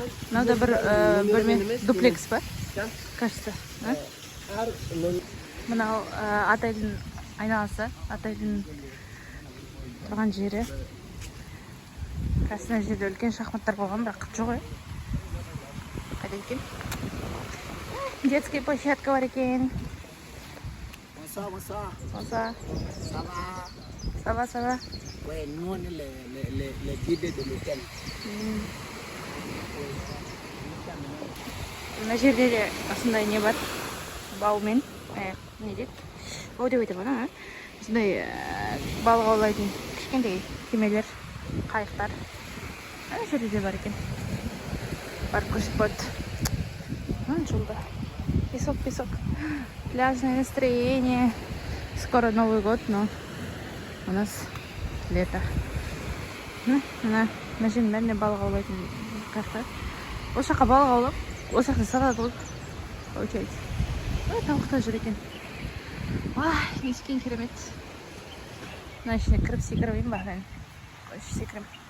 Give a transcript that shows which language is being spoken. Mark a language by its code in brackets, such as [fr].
[kk] Мынада бір бөлме дуплекс ба? Кажется. Мынау отельдің айналасы, отельдің тұрған жері. Қасына жерде үлкен шахматтар болған, бірақ жоқ, қайда екен? Детский площадка бар екен. [fr] Сава. Ouais, nous on est les guides de l'hôtel. [kk] Мына жерде де осындай не бар. Баумен, не дейді? Бау деп айтып ана. Осындай балық аулайтын кішкентай кемелер, қайықтар. Ана жерде де бар екен. Бар көрсетпеді. Жолда. Песок. [ru] Пляжное настроение. Скоро Новый год, но у нас лето. [kk] Мына жердің бәрінде балық аулайтын қайықтар. Осы жаққа балық аулап, осы жақта сатады ғой. Очередь. Тауықтар жүр екен. Нескен керемет. Мына ішіне кіріп секірмеймін ба? Қойшы секірем.